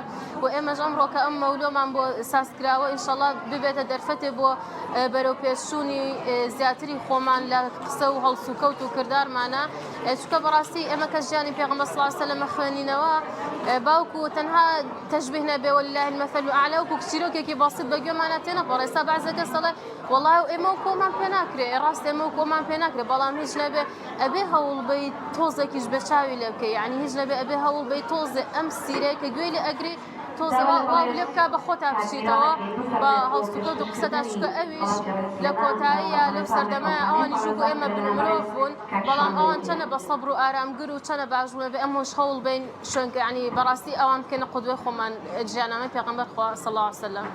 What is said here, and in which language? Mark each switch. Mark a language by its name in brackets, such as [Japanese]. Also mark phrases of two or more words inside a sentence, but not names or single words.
[Central Kurdish] و ئێمەش ئەمڕۆ کە ئەم مەولۆمان بۆ سازکراوە ئینشەڵڵا ببێتە دەرفەتێ بۆ بەرەو پێشچوونی زیاتری خۆمان لە قسە و هەڵسوکەوت و کردارمانە، چونکە بەڕاستی ئێمە کە ژیانی پێغەمبەر [Arabic] صلی الله علیه وسلم [Central Kurdish] خوێنینەوە باوکو تەنها تەشبیه نەبێ [Arabic] ولله المثل الأعلى [Central Kurdish] وەکو چیرۆکێکی بەسیط بە گوێمانە تێنەپەڕێ. ئێستا بەعزە کەس دەڵێ وەڵڵاهی ئێمە کۆمان پێ ناکرێ، ڕاست ئێمە کۆمان پێ ناکرێ، بەڵام هیچ نەبێ ئەبێ هەوڵ بەی تۆزێکیش بە چاوی لێ بکەی، یعنی هیچ نەبێ ئەبێ هەوڵ بەی تۆزێ ئەم سیرەی کە گوێی لێ ئەگری تۆزە واو لێ بکە بە خۆتا بچیتەوە بە هەڵسوکەوت و قسەدا، چونکە ئەویش لە کۆتاییە لەو سەردەمایە ئەوانیش وەکو ئێمە بنمرۆڤ بوون، بەڵام ئەوان چەنە بە سەبر و ئارامگر و چەنە باشبوونە بێ ئەمەش هەوڵ بین شوێنکە یعنی بەڕاستی ئەوان بکەنە قودوەی خۆمان ژیاننامەی پێغەمبەر خوا [Arabic] صلی الله علیه وسلم.